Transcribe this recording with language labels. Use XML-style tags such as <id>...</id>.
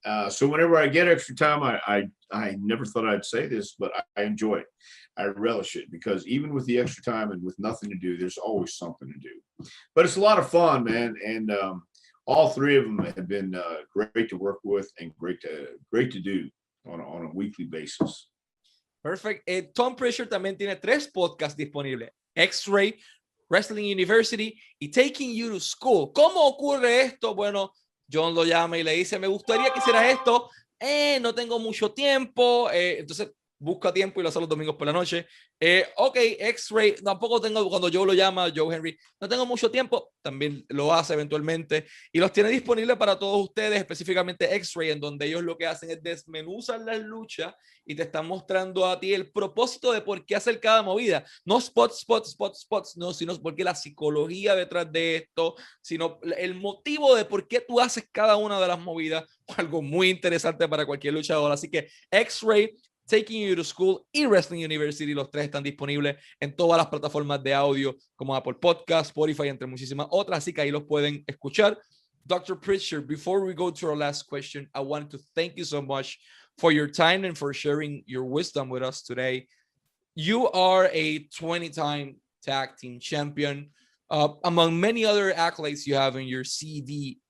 <en>So whenever I get extra time, I never thought I'd say this, but I enjoy it. I relish it, because even with the extra time and with nothing to do, there's always something to do. But it's a lot of fun, man. And all 3 of them have been great to work with and great to do on a weekly basis. Perfect.</en> <es>Tom Prichard también tiene 3 podcasts disponibles: X-Ray, Wrestling University y Taking You to School. ¿Cómo ocurre esto? Bueno, John lo llama y le dice, me gustaría que hicieras esto. No tengo mucho tiempo. Entonces busca tiempo y lo hace los domingos por la noche. Ok, X-Ray, tampoco tengo, cuando Joe lo llama, Joe Henry, no tengo mucho tiempo, también lo hace eventualmente, y los tiene disponibles para todos ustedes, específicamente X-Ray, en donde ellos lo que hacen es desmenuzan las luchas y te están mostrando a ti el propósito de por qué hacer cada movida, no spots, no, sino porque la psicología detrás de esto, sino el motivo de por qué tú haces cada una de las movidas, algo muy interesante para cualquier luchador. Así que X-Ray, Taking You to School y Wrestling University, los 3 están disponibles en todas las plataformas de audio como Apple Podcast, Spotify, entre muchísimas otras, así que ahí los pueden escuchar. Dr.</es> <en>Prichard, before we go to our last question, I wanted to thank you so much for your time and for sharing your wisdom with us today. You are a 20-time tag team champion, among many other accolades you have in your CV.</en>